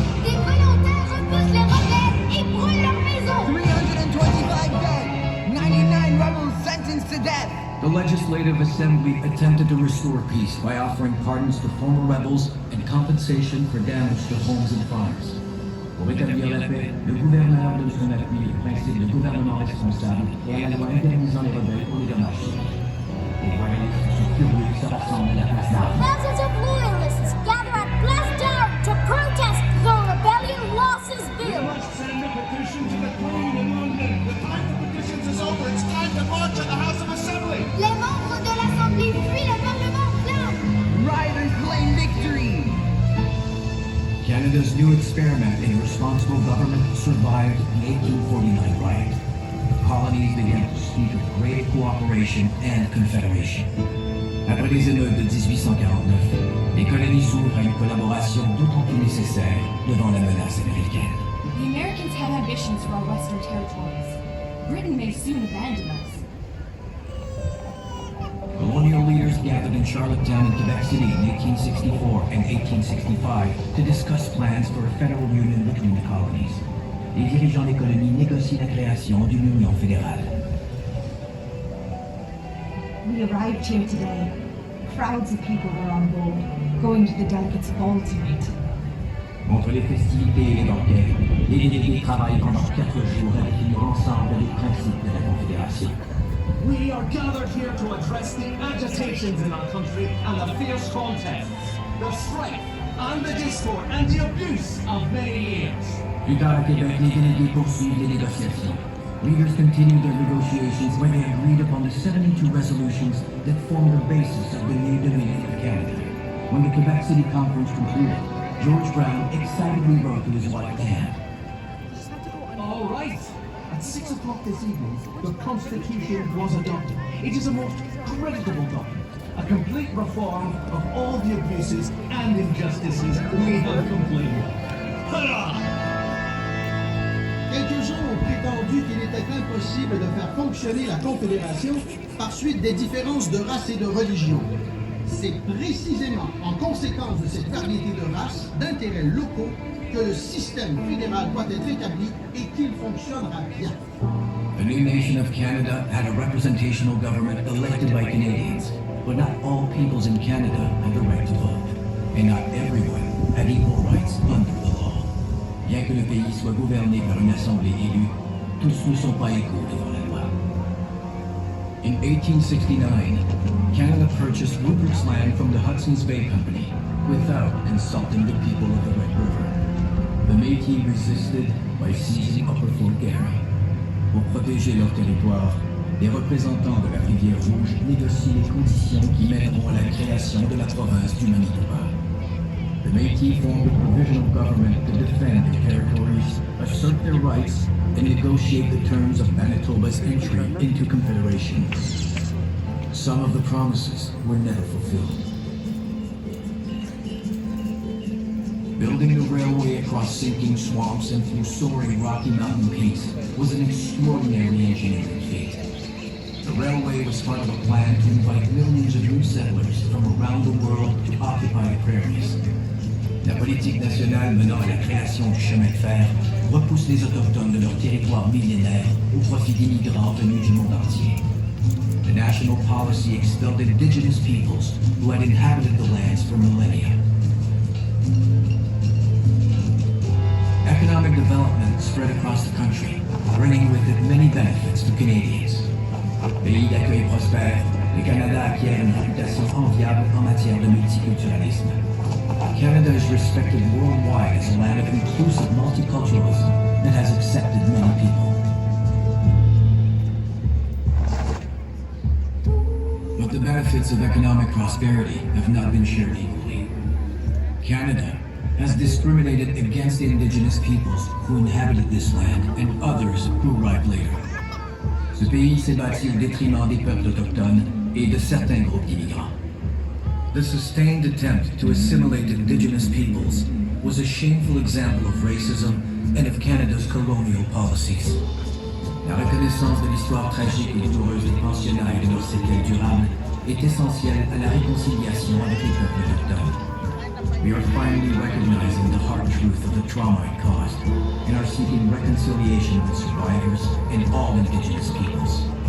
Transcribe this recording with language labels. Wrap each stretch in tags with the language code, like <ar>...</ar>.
<fr>Des volontaires repoussent les rebelles et brûlent leurs maisons.</fr> <en>325 dead, 99 rebels sentenced to death. The Legislative Assembly attempted to restore peace by offering pardons to former rebels and compensation for damage to homes and farms.</en> <fr>Pour établir la paix, le gouverneur de son appui le principe de gouvernement responsable et à la loi indemnisant les rebelles pour les dommages. Les royalistes sont furieux et se rassemblent à la place d'armes.</fr> <en>Thousands of loyalists gather at Place d'Armes to protest the rebellion losses We bill. must send a petition to the Queen in London. The time for petitions is over. It's time to march at the House of Assembly.</en> <fr>Les membres de l'Assemblée fuient le Parlement plein.</fr> <en>Riders claim victory. Canada's new experiment in responsible government survived the 1849 riot. Colonies began to speak of great cooperation and confederation.</en> <fr>Après les émeutes de 1849, les colonies s'ouvrent à une collaboration d'autant plus nécessaire devant la menace américaine.</fr> <en>The Americans have ambitions for our western territories. Britain may soon abandon us. Colonial leaders gathered in Charlottetown and Quebec City in 1864 and 1865 to discuss plans for a federal union between the colonies.</en> <fr>Les dirigeants des colonies négocient la création d'une union fédérale.</fr> <en>We arrived here today. Crowds of people were on board, going to the delegates' ball tonight.</en> <fr>Entre les festivités et les banquets, les délégués travaillent pendant 4 jours à définir ensemble les principes de la Confédération.</fr> <en>We are gathered here to address the agitations in our country and the fierce contests, the strife and the discord and the abuse of many years.</en> <fr>Plus tard à Québec, les délégués poursuivent les négociations.</fr> <en>Leaders continued their negotiations when they agreed upon the 72 resolutions that formed the basis of the new Dominion of Canada. When the Quebec City Conference concluded, George Brown excitedly wrote to his wife Anne. All right. At 6 o'clock this evening, the Constitution was adopted. It is a most creditable document, a complete reform of all the abuses and injustices we have complained of. Hurrah!</en> <fr>Quelques-uns ont prétendu qu'il était impossible de faire fonctionner la Confédération par suite des différences de race et de religion. C'est précisément en conséquence de cette variété de races, d'intérêts locaux, que le système fédéral doit être établi et qu'il fonctionnera bien.</fr> <en>The new nation of Canada had a representational government elected by Canadians, but not all peoples in Canada had the right to vote, and not everyone had equal rights under the law.</en> <fr>Bien que le pays soit gouverné par une assemblée élue, tous ne sont pas égaux devant la loi.</fr> <en>In 1869, Canada purchased Rupert's Land from the Hudson's Bay Company without consulting the people of the Red River. The Métis resisted by seizing Upper Fort Garry.</en> <fr>Pour protéger leur territoire, les représentants de la Rivière Rouge négocient les conditions qui mèneront à la création de la province du Manitoba.</fr> <en>The Métis formed a provisional government to defend their territories, assert their rights, and negotiate the terms of Manitoba's entry into Confederation. Some of the promises were never fulfilled. Building the railway across sinking swamps and through soaring Rocky Mountain peaks was an extraordinary engineering feat. The railway was part of a plan to invite millions of new settlers from around the world to occupy the prairies.</en> <fr>La politique nationale menant à la création du chemin de fer repousse les autochtones de leur territoire millénaire au profit d'immigrants venus du monde entier.</fr> <en>The national policy expelled indigenous peoples who had inhabited the lands for millennia. Economic development spread across the country, bringing with it many benefits to Canadians.</en> <fr>Pays d'accueil prospère, le Canada acquiert une réputation enviable en matière de multiculturalisme.</fr> <en>Canada is respected worldwide as a land of inclusive multiculturalism that has accepted many people. But the benefits of economic prosperity have not been shared equally. Canada has discriminated against the indigenous peoples who inhabited this land and others who arrived later.</en> <fr>Ce pays s'est bâti au détriment des peuples autochtones et de certains groupes d'immigrants.</fr> <en>The sustained attempt to assimilate indigenous peoples was a shameful example of racism and of Canada's colonial policies.</en> <fr>La reconnaissance de l'histoire tragique et douloureuse des pensionnats et de leurs séquelles durables est essentielle à la réconciliation avec les peuples autochtones.</fr> <en>We are finally recognizing the hard truth of the trauma it caused and are seeking reconciliation with survivors and all Indigenous peoples.</en>